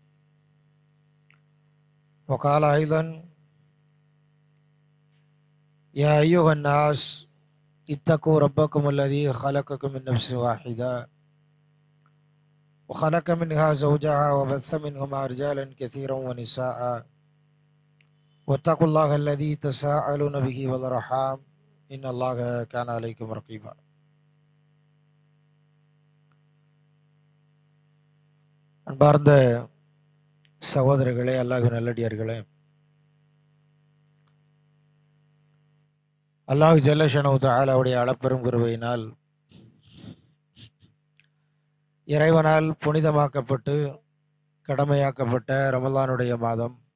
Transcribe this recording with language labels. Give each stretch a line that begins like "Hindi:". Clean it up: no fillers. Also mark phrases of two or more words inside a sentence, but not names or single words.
Arabic: وقال أيضا: يا أيها الناس اتقوا ربكم الذي خلقكم من نفس واحدة وخلق منها زوجها وبث منهما رجالا كثيرا ونساء واتقوا الله الذي تساءلون به والأرحام إن الله كان عليكم رقيبا.
Tamil: அன்பார்ந்த சகோதரர்களே, அல்லாஹ்வின் நல்லடியார்களே,
Arabic: الله جل شأنه
Tamil: தஆலாவுடைய அளப்பெரும் கிருபையினால் இறைவனால் புனிதமாக்கப்பட்டு கடமையாக்கப்பட்ட ரமலானுடைய மாதம்.